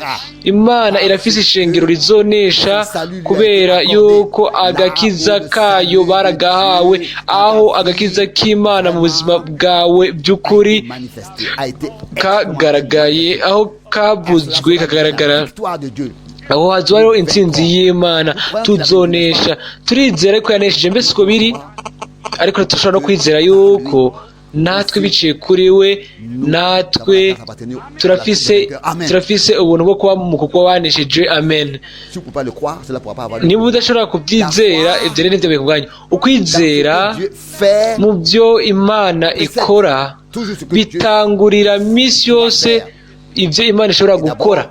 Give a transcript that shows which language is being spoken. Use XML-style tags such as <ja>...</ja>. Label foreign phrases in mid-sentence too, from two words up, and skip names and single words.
<rn>Imana irafise ishengero rizonesha kubera yuko agakiza kayo baragahawe, aho agakiza k'Imana mu buzima bwawe by'ukuri kagaragaye, aho kabuzwe kagaragara, aho hazwariho intsinzi y'Imana. Tuzonesha, turizera ko yanesheje. Mbese uko biri, ariko turashobora no kwizera yuko natwe biciye kuri we natwe turafise ubuntu bwo kuba mu kuko wanesheje. Amen. Niba udashobora kubyizera ibyo rero nibyo bikubwanya. Ukwizera mu byo Imana ikora bitangurira minsi yose ibyo Imana ishobora gukora.</rn>